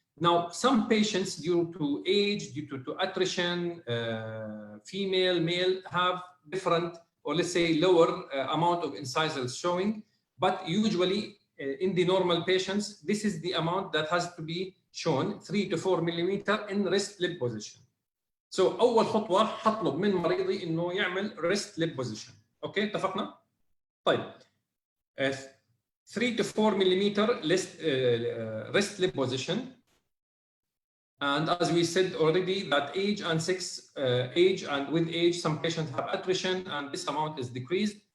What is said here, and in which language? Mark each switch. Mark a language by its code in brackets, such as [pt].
[en] Now, some patients, due to age, due to attrition, female, male, have different, or let's say lower amount of incisors showing. But usually, in the normal patients, this is the amount that has to be shown, 3 to 4 millimeter in rest lip position. [ar] So أول خطوة هطلب من مريضي إنه يعمل rest lip position. أوكي اتفقنا؟ طيب [en] 3 to 4 millimeter rest lip position. And as we said already, that age and sex, age and with age, some patients have attrition, and this amount is decreased.